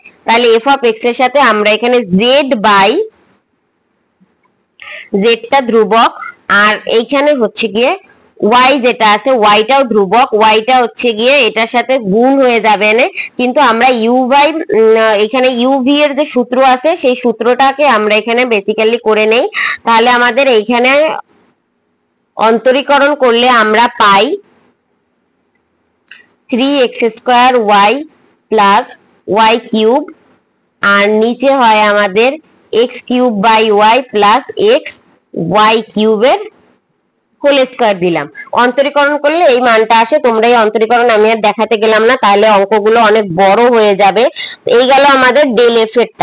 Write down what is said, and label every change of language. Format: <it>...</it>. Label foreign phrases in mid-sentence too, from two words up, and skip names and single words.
<bn>তাহলে</bn> <en>f of x</en> <bn>এর সাথে আমরা এখানে</bn> <en>z by z</en> <bn>টা ধ্রুবক, আর এইখানে হচ্ছে গিয়ে y যেটা আছে yটাও ধ্রুবক, yটা হচ্ছে গিয়ে এটার সাথে গুণ হয়ে যাবে না, কিন্তু আমরা u বাই এখানে uv এর যে সূত্র আছে সেই সূত্রটাকে আমরা এখানে বেসিক্যালি করে নেই। তাহলে আমাদের এইখানে অন্তরীকরণ করলে আমরা পাই 3x² y + y³ আর নিচে হয় আমাদের x³ বাই y + xy³ এর</bn> <en>whole square</en> <bn>দিলাম। অন্তরীকরণ করলে এই মানটা আসে। তোমরা এই অন্তরীকরণ আমি আর দেখাতে গেলাম না, তাহলে অঙ্কগুলো অনেক বড় হয়ে যাবে। এই গেল আমাদের</bn> <en>del f</en> <bn>এরটা।</bn>